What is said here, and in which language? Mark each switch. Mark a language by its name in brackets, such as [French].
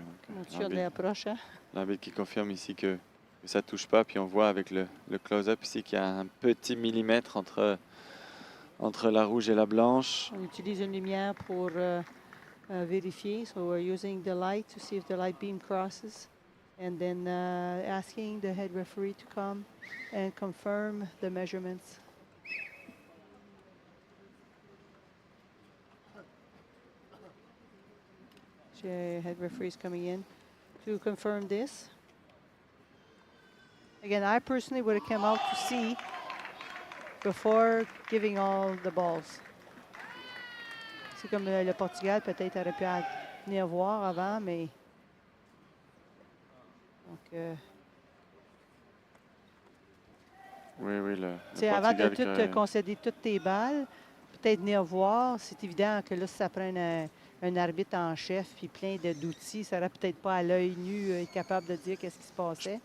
[French] Mon tir de l'approche. Hein? L'arbitre qui confirme ici que ça ne touche pas. Puis on voit avec le close-up ici qu'il y a un petit millimètre entre la rouge et la blanche. On utilise une lumière pour vérifier. [English] So we're using the light to see if the light beam crosses. And then asking the head referee to come and confirm the measurements. The head referee is coming in to confirm this. Again, I personally would have come out to see before giving all the balls. [French] C'est comme le Portugal, peut-être aurait pu venir voir avant, mais... Donc, Oui, le avant de Portugal tout concéder toutes tes balles, peut-être venir voir, c'est évident que là, si ça prend un arbitre en chef puis plein d'outils, ça n'aurait peut-être pas à l'œil nu être capable de dire qu'est-ce qui se passait.